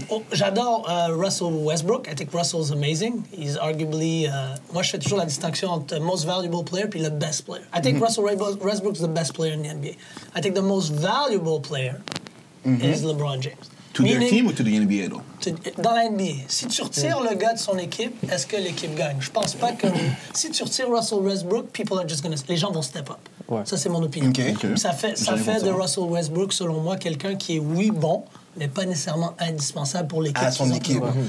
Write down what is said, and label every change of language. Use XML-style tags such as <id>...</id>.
<fr>j'adore</fr> <en>Russell Westbrook. I think Russell's amazing. He's arguably...</en> <fr>moi, je fais toujours la distinction entre</fr> <en>most valuable player</en> <fr>puis le</fr> <en>best player. I think Russell Westbrook's the best player in the NBA. I think the most valuable player is LeBron James. To their team ou to the NBA, though?</en> <fr>Dans la NBA. Si tu retires le gars de son équipe, est-ce que l'équipe gagne? Je pense pas que... Si tu retires Russell Westbrook, les gens vont step up. Ouais. Ça, c'est mon opinion.</fr> <en>Okay.</en> <fr>Ça fait de Russell Westbrook, selon moi, quelqu'un qui est, oui, bon, mais pas nécessairement indispensable pour l'équipe. À son équipe.</fr>